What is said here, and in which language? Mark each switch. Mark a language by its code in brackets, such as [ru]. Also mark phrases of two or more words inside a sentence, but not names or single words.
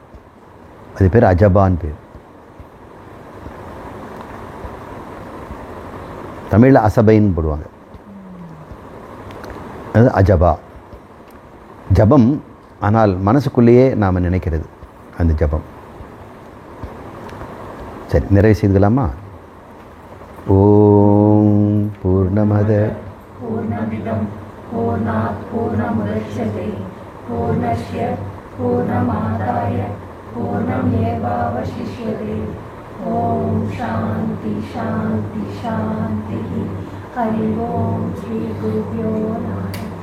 [ta] அது பேர் அஜபான் பேர். தமிழில் அசபைன்னு போடுவாங்க, அது அஜபா. ஜபம் ஆனால் மனசுக்குள்ளேயே நாம் நினைக்கிறது அந்த ஜபம். சரி, நிறைவு செய்துக்கலாமா? [sa] ओम् पूर्णमदः पूर्णमिदं पूर्णात् पूर्णमुदच्यते पूर्णस्य पूर्णमादाय पूर्णमेवावशिष्यते. ओम् शान्तिः शान्तिः शान्तिः. हरि ओम् श्री गुरुभ्यो नमः.